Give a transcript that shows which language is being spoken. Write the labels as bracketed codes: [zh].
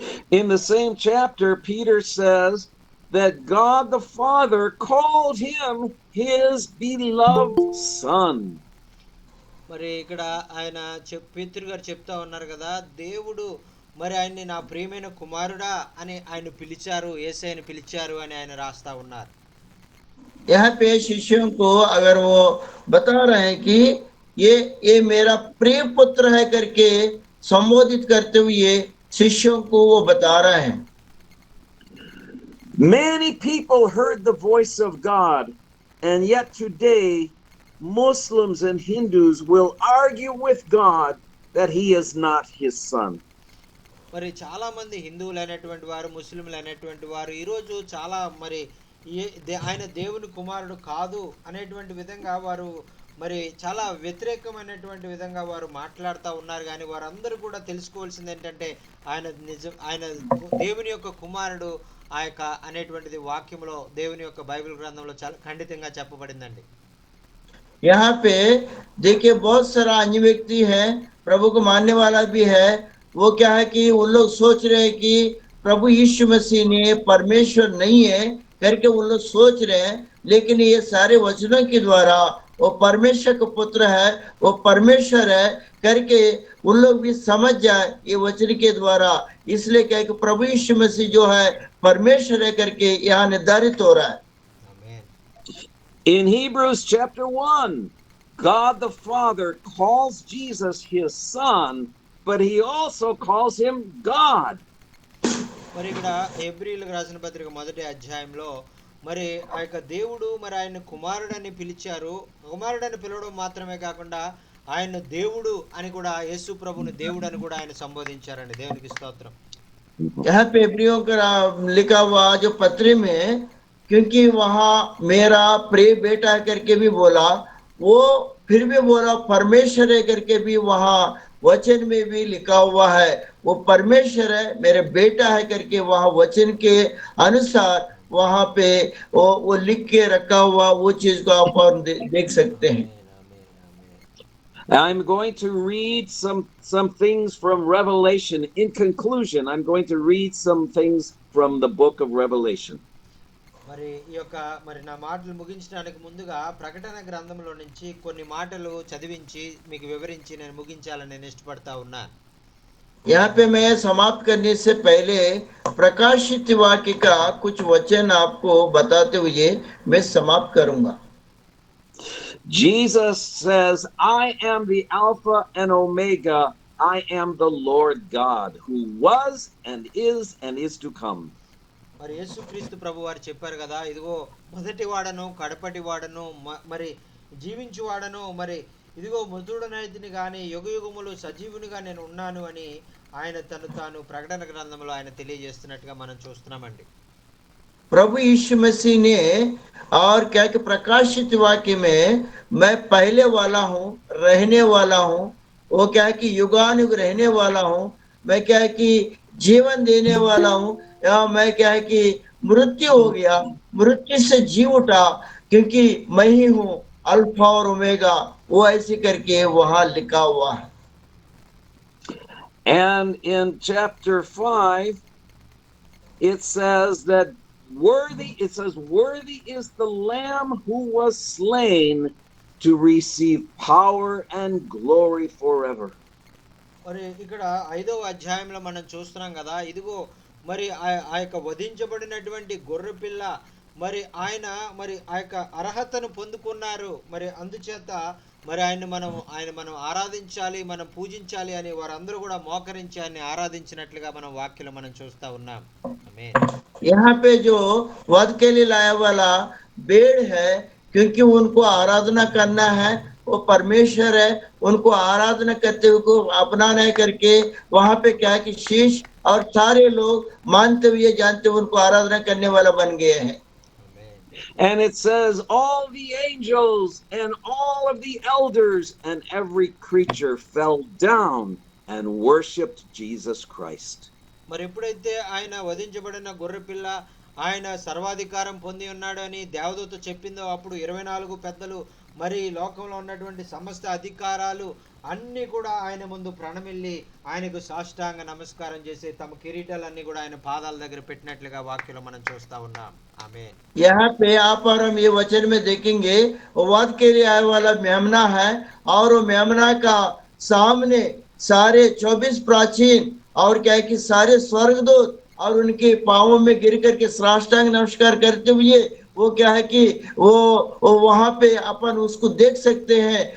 [en] in the same chapter, Peter says that God the Father called him his beloved Son. [te] మరి ఇక్కడ ఆయన పేతురు గారు చెప్తా ఉన్నారు కదా, దేవుడు మరి ఆయన్ని నా ప్రియమైన కుమారుడా అని ఆయన పిలిచారు, యేసయ్యని పిలిచారు అని ఆయన రాస్తా ఉన్నారు. [hi] यहाँ पे शिष्यों को अगर वो बता रहे हैं कि ये मेरा प्रिय पुत्र है करके संबोधित करते हुए शिष्यों को वो बता रहे हैं। [en] Many people heard the voice of God, and yet today Muslims and Hindus will argue with God that he is not his son. [te] మరి చాలా మంది హిందువులు అయినటువంటి వారు, ముస్లింలు అయినటువంటి వారు ఈరోజు చాలా మరి ఆయన దేవుని కుమారుడు కాదు అనేటువంటి విధంగా వారు మరి చాలా వ్యతిరేకమైనటువంటి విధంగా వారు మాట్లాడుతూ ఉన్నారు. కానీ వారందరూ కూడా తెలుసుకోవాల్సింది ఏంటంటే ఆయన దేవుని యొక్క కుమారుడు ఆ యొక్క అనేటువంటిది వాక్యంలో, దేవుని యొక్క బైబిల్ గ్రంథంలో చాలా ఖండితంగా చెప్పబడిందండి. [hi] यहाँ पे देखिए बहुत सारा अन्य व्यक्ति है, प्रभु को मानने वाला भी है। वो क्या है कि उन लोग सोच रहे हैं कि प्रभु यीशु मसीह ने परमेश्वर नहीं है करके उन लोग सोच रहे हैं, लेकिन ये सारे वचनों के द्वारा वो परमेश्वर का पुत्र है, वो परमेश्वर है करके उन लोग भी समझ जाए ये वचन के द्वारा। इसलिए क्या है कि प्रभु यीशु मसीह जो है परमेश्वर है करके यहाँ निर्धारित हो रहा है। [en] In Hebrews chapter 1, God the Father calls Jesus his son, but he also calls him God. [te] మరి ఇక్కడ హెబ్రీయులకు రాసిన పత్రిక 1వ అధ్యాయంలో మరి ఆ యొక్క దేవుడు మరి ఆయన కుమారుడని పిలిచారు. కుమారుడని పిలవడం మాత్రమే కాకుండా ఆయన దేవుడు అని కూడా, యేసు ప్రభుని దేవుడు అని కూడా ఆయన సంబోధించారండి. దేవునికి స్తోత్రం. [hi] यहाँ पे हेब्रियों का लिखा हुआ जो पत्री में, क्योंकि वहां मेरा प्रिय बेटा करके भी बोला, वो फिर भी बोला परमेश्वर है करके भी वहां वचन में भी लिखा हुआ है। वो परमेश्वर है, मेरे बेटा है करके वहां वचन के अनुसार वहां पे वो लिख के रखा हुआ वो चीज को आप और देख सकते हैं। [en] I'm going to read some things from Revelation. In conclusion, I'm going to read some things from the book of Revelation. [te] మరి ఈ యొక్క మరి నా మాటలు ముగించడానికి ముందుగా ప్రకటన గ్రంథంలో నుంచి కొన్ని మాటలు చదివించి మీకు వివరించి నేను ముగించాలని నేను ఇష్టపడతా ఉన్నా. [hi] यहाँ पे मैं समाप्त करने से पहले प्रकाशित वाक्य का कुछ वचन आपको बताते हुए मैं समाप्त करूंगा। [en] Jesus says, I am the Alpha and Omega. I am the Lord God who was and is to come. [te] మరి యేసుక్రీస్తు ప్రభు వారు చెప్పారు కదా, ఇదిగో మొదటి వాడను కడపటి వాడను మరి జీవించు వాడను, మరి ఇదిగో మృతుడనైతిని కానీ యుగయుగములు సజీవునిగా నేను ఉన్నాను అని ఆయన తాను ప్రకటన గ్రంథంలో ఆయన తెలియజేస్తున్నట్టుగా మనం చూస్తున్నామండి. [hi] प्रभु यीशु मसीह ने और क्या कि प्रकाशित वाक्य में मैं पहले वाला हूँ, रहने वाला हूँ, वो क्या है कि युगानुग रहने वाला हूँ, मैं क्या है कि जीवन देने वाला हूँ, या मैं क्या है कि मृत्यु हो गया, मृत्यु से जी उठा, क्योंकि मैं ही हूँ अल्फा और ओमेगा, वो ऐसे करके वहां लिखा हुआ है। [en] And in chapter 5 it says that worthy is the lamb who was slain to receive power and glory forever. [te] మరి ఇక్కడ 5వ అధ్యాయంలో మనం చూస్తున్నాం కదా, ఇదిగో మరి ఆ యొక్క వధించబడినటువంటి గొర్రెపిల్ల మరి ఆయన మరి ఆ యొక్క అర్హతను పొందుకున్నారు. మరి అందుచేత మరి ఆయన మనం ఆరాధించాలి, మనం పూజించాలి అని వారందరూ కూడా మోకరించి ఆయన్ని ఆరాధించినట్లుగా మనం వాక్యంలో మనం చూస్తా ఉన్నాం. ఆమేన్. [hi] यहाँ पे जो वध के लिए लाया वाला भेड़ है, क्योंकि उनको आराधना करना है, वो परमेश्वर है, उनको आराधना करते हुए को अपनाना है करके वहां पे क्या है कि शीश और सारे लोग मानते हुए जानते हुए उनको आराधना करने वाला बन गए हैं। [en] And it says all the angels and all of the elders and every creature fell down and worshipped Jesus Christ. [te] మరి ఎప్పుడైతే ఆయన వధించబడిన గొర్రెపిల్ల ఆయన సర్వాధికారం పొంది ఉన్నాడు అని దేవదూత చెప్పిందో, అప్పుడు 24 పెద్దలు మరి లోకంలో ఉన్నటువంటి సమస్త అధికారాలు అన్నీ కూడా ఆయన ముందు ప్రణమిల్లి ఆయనకు సాష్టాంగ నమస్కారం చేసి తమ కిరీటాలన్నీ కూడా ఆయన పాదాల దగ్గర పెట్టినట్లుగా వాక్యంలో మనం చూస్తా ఉన్నాం. ఆమేన్. [hi] यहाँ पे आप और हम ये वचन में देखेंगे वध के लिए आने वाला मेमना है, और वो मेमना का सामने सारे 24 प्राचीन और क्या है कि सारे स्वर्गदूत और उनके पांवों में गिर करके साष्टांग नमस्कार करते हुए वो क्या है कि वो वहां पे अपन उसको देख सकते हैं।